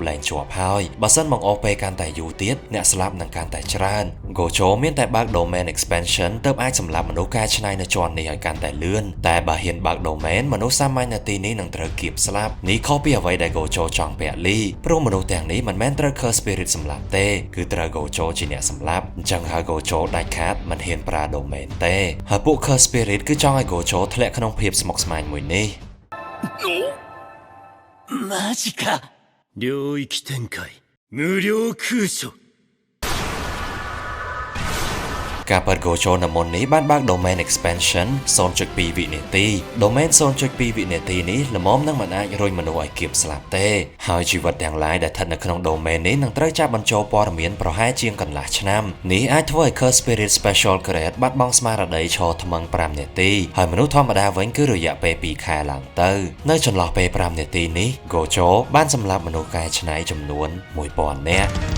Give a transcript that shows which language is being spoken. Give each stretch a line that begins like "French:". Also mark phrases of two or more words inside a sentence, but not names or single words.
Khmer: លែងជាប់ហើយបើសិនមកអស់ពេលកាន់តែយូរទៀតអ្នកស្លាប់នឹងកាន់តែច្រើន Gojo មានតែបើក
English: Domain Expansion
Khmer: ទើបអាចសម្លាប់មនុស្សកែច្នៃនៅជាន់នេះឲ្យកាន់តែលឿនតែបើហ៊ានបើក Domain មនុស្សសាមញ្ញនៅទីនេះនឹងត្រូវគៀបស្លាប់នេះខុសពីអ្វីដែល Gojo ចង់ពាក់លីព្រោះមនុស្សទាំងនេះមិនមែនត្រូវ
English: Curse Spirit
Khmer: សម្លាប់ទេគឺត្រូវ Gojo ជាអ្នកសម្លាប់អញ្ចឹងហើយ Gojo ដាច់ខាតមិនហ៊ានប្រើ Domain ទេហើយពួក
English: Curse Spirit
Khmer: គឺចង់ឲ្យ Gojo ធ្លាក់ក្នុងភាពស្មុគស្មាញមួយនេះ
Japanese: マジか領域展開無料空所
Khmer: ការបើក Gojo នៅមុននេះបានបើក
English: Domain Expansion
Khmer: 0.2 វិនាទី Domain 0.2 វិនាទីនេះល្មមនឹងមិនអាចរុញមនុស្សឲ្យគៀបស្លាប់ទេហើយជីវិតទាំងឡាយដែលស្ថិតនៅក្នុង Domain នេះនឹងត្រូវចាប់បញ្ចូលព័ត៌មានប្រហែលជាងកន្លះឆ្នាំនេះអាចធ្វើឲ្យ
English: Curse Spirit Special Grade
Khmer: បាត់បង់ស្មារតីឈរថ្មឹង5នាទីហើយមនុស្សធម្មតាវិញគឺរយៈពេល2ខែឡើងទៅនៅចន្លោះពេល5នាទីនេះ Gojo បានសម្លាប់មនុស្សកែច្នៃចំនួន 1000 នាក់